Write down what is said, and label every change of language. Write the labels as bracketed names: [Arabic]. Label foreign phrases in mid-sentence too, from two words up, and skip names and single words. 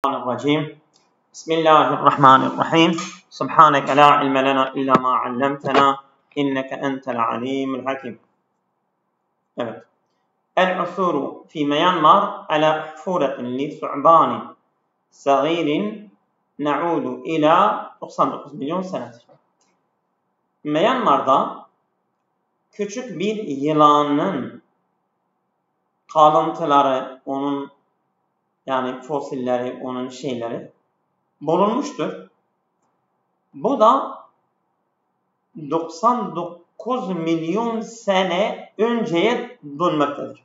[Arabic] الرجيم بسم الله الرحمن الرحيم سبحانك لا علم لنا إلا ما علمتنا إنك أنت العليم الحكيم. Evet. العثور في ميانمار على حفورة لثعبان صغير نعود إلى 99 [Turkish] milyon senedir. Myanmar'da küçük bir yılanın kalıntıları, onun yani fosilleri, onun şeyleri bulunmuştur. Bu da 99 milyon sene önceye dönmektedir.